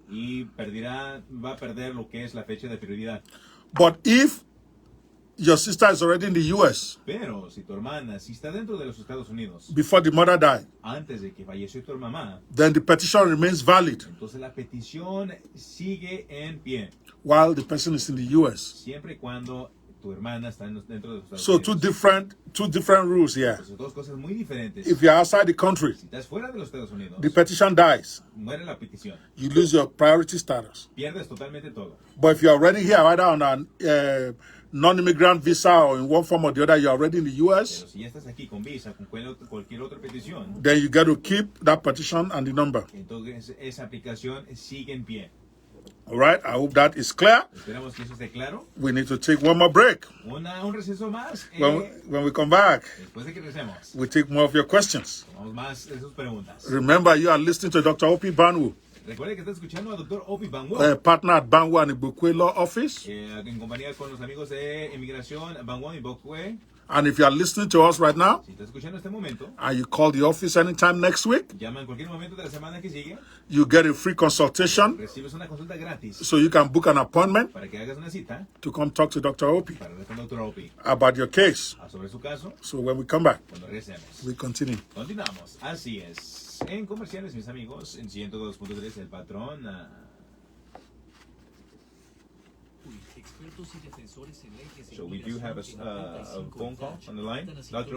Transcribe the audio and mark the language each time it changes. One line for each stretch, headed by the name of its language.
Spanish: y va a perder lo que es la fecha de prioridad.
English: But if your sister is already in the U.S.
Spanish: Pero si tu hermana sí está dentro de los Estados Unidos
English: before the mother died,
Spanish: antes de que falleció tu mamá,
English: then the petition remains valid
Spanish: entonces la petición sigue en pie,
English: while the person is in the U.S.
Spanish: siempre y cuando tu hermana está dentro de los Estados
English: So
Spanish: Unidos.
English: two different rules here.
Spanish: Son dos cosas muy diferentes.
English: If you're outside the country,
Spanish: Si estás fuera de los Estados Unidos,
English: the petition dies.
Spanish: muere la petición,
English: You lose your priority status.
Spanish: pierdes totalmente todo.
English: But if you're already here, either on a non-immigrant visa or in one form or the other, you're already in the U.S.,
Spanish: Pero si ya estás aquí con visa, con cualquier otra petición,
English: then you get to keep that petition and the number.
Spanish: entonces esa aplicación sigue en pie.
English: All right, I hope that is clear.
Spanish: Esperamos que eso esté claro.
English: We need to take one more break.
Spanish: Un receso más.
English: When we come back,
Spanish: Después de que regresemos,
English: we take more of your questions.
Spanish: tomamos más de sus preguntas.
English: Remember, you are listening to Dr. Ope Banwo,
Spanish: Recuerde que está escuchando al Dr. Ope Banwo,
English: partner at Banwo and Ibukwe Law Office.
Spanish: en compañía con los amigos de Inmigración Banwo y Bokwe.
English: And if you are listening to us right now,
Spanish: Si está escuchando este momento,
English: and you call the office anytime next week,
Spanish: llama en cualquier momento de la semana que sigue,
English: you get a free consultation
Spanish: recibes una consulta gratis
English: so you can book an appointment
Spanish: para que hagas una cita
English: to come talk to Dr. Ope
Spanish: para hablar con Dr. Ope
English: about your case.
Spanish: sobre su caso
English: So when we come back,
Spanish: cuando regresemos.
English: we continue.
Spanish: Continuamos, así es. En comerciales, mis amigos, en 102.3 el patrón. Expertos y defensores en leyes
English: So we do have a phone call on the line, Dr.